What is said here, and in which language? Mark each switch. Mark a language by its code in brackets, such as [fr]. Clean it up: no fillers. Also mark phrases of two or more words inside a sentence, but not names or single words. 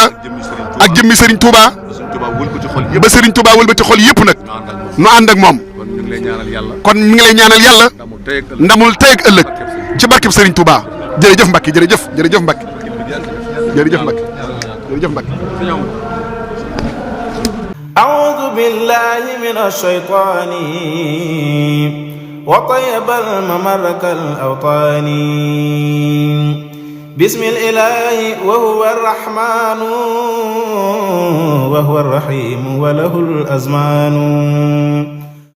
[wo] ak jëmmi Serigne Touba. ba Serigne Touba wëlbati xol yëpp nag. nu ànd ak moom. kon mi ngi lay ñaanal yàlla. ndamul tey ak ëllëg. ci barkeb Serigne Touba. jërëjëf Mbacke jërëjëf Mbacke. jërëjëf Mbacke. [ar] أعوذ بالله من الشيطان وطيب الممر كالأوطان بسم الإله وهو الرحمن وهو الرحيم وله الأزمان